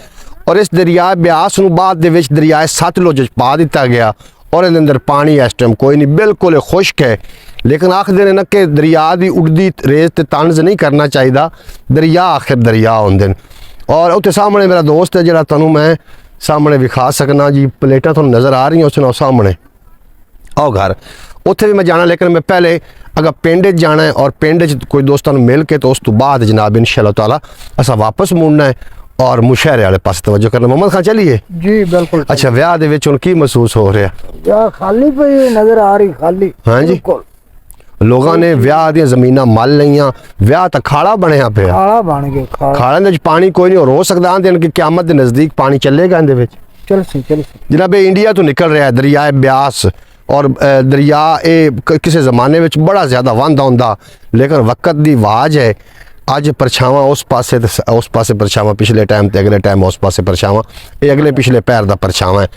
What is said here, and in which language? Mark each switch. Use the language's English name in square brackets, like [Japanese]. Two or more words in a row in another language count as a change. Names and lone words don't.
[Punjabi] ਔਰ ਇਸ ਦਰਿਆਏ ਬਿਆਸ ਨੂੰ ਬਾਦ ਦੇ ਵਿਚ ਦਰਿਆਏ ਸਤਲੁਜ ਪਾ ਦਿਤਾ ਗਿਆ, ਔਰ ਇਹਦੇ ਅੰਦਰ ਪਾਣੀ ਇਸ ਟਾਈਮ ਕੋਈ ਨਹੀਂ, ਬਿਲਕੁਲ ਖੁਸ਼ਕ ਹੈ। ਲੇਕਿਨ ਆਖਦੇ ਨੇ ਨਾ ਕਿ ਦਰਿਆ ਕੀ ਉੜਦੀ ਰੇਤ ਤੇ ਤੰਜ਼ ਨਹੀਂ ਕਰਨਾ ਚਾਹੀਦਾ, ਦਰਿਆ ਆਖ਼ਿਰ ਦਰਿਆ ਹੁੰਦੇ ਨੇ। ਔਰ ਉੱਤੇ ਸਾਹਮਣੇ ਮੇਰਾ ਦੋਸਤ ਹੈ ਜਿਹੜਾ ਤੁਹਾਨੂੰ ਮੈਂ ਸਾਹਮਣੇ ਵਿਖਾ ਸਕਣਾ ਜੀ, ਪਲੇਟਾਂ ਤੁਹਾਨੂੰ ਨਜ਼ਰ ਆ ਰਹੀਆਂ ਉਸ ਨਾਲ ਸਾਹਮਣੇ ਆਓ ਘਰ। ਉੱਥੇ ਵੀ ਮੈਂ ਜਾਣਾ, ਲੇਕਿਨ ਮੈਂ ਪਹਿਲੇ ਅगर ਪਿੰਡ 'ਚ ਜਾਣਾ ਹੈ ਔਰ ਪਿੰਡ 'ਚ ਕੋਈ ਦੋਸਤਾਂ ਨੂੰ ਮਿਲ ਕੇ, ਤਾਂ ਉਸ ਤੋਂ ਬਾਅਦ ਜਨਾਬ ਇਨਸ਼ਾਅੱਲਾ ਤਾਲਾ ਅਸਾਂ ਵਾਪਸ ਮੁੜਨਾ ਹੈ ਔਰ ਮੁਸ਼ਹਿਰੇ ਵਾਲੇ ਪਾਸੇ ਤਵੱਜੋ ਕਰਨਾ। ਮੁਹੰਮਦ ਖਾਨ ਚਲੀਏ। ਜੀ ਬਿਲकुल। ਅੱਛਾ, ਵਿਆਹ ਦੇ ਵਿੱਚ ਹੁਣ ਕੀ ਮਹਿਸੂਸ ਹੋ ਰਿਹਾ? ਯਾ ਖ਼ਾਲੀ ਪੇ ਨਜ਼ਰ ਆ ਰਹੀ, ਖ਼ਾਲੀ। ਹਾਂ ਜੀ। बिल्कुल। ਲੋਕਾਂ ਨੇ ਵਿਆਹ ਦੀਆਂ ਜ਼ਮੀਨਾਂ ਮੱਲ ਲਈਆਂ, ਵਿਆਹ ਤਾਂ ਖਾੜਾ ਬਣਿਆ ਪਿਆ। ਖਾੜਾ ਬਣ ਗਏ, ਖਾੜਾ। ਖਾੜਿਆਂ ਦੇ ਵਿੱਚ ਪਾਣੀ ਕੋਈ ਨਹੀਂ, ਹੋਰ ਹੋ ਸਕਦਾ ਆਂਦੇ ਨੇ ਕਿ ਕਿਆਮਤ ਦੇ ਨਜ਼ਦੀਕ ਪਾਣੀ ਚੱਲੇਗਾ ਇਹਦੇ ਵਿੱਚ। ਚੱਲ ਸੀ, ਚੱਲ ਸੀ। ਜਨਾਬ ਇਹ ਇੰਡੀਆ ਤੋਂ ਨਿਕਲ ਰਿਹਾ ਹੈ ਦਰਿਆ ਬਿਆਸ, ਔਰ ਦਰਿਆ ਇਹ ਕਿਸੇ ਜ਼ਮਾਨੇ ਵਿੱਚ ਬੜਾ ਜ਼ਿਆਦਾ ਵੰਦਾ ਹੁੰਦਾ, ਲੇਕਿਨ ਵਕਤ ਦੀ ਆਵਾਜ਼ ਹੈ। ਅੱਜ ਪਰਛਾਵਾਂ ਉਸ ਪਾਸੇ ਤੇ ਉਸ ਪਾਸੇ ਪਰਛਾਵਾਂ, ਪਿਛਲੇ ਟਾਈਮ ਤੇ ਅਗਲੇ ਟਾਈਮ ਉਸ ਪਾਸੇ ਪਰਛਾਵਾਂ, ਇਹ ਅਗਲੇ ਪਿਛਲੇ ਪੈਰ ਦਾ ਪਰਛਾਵਾਂ ਹੈ।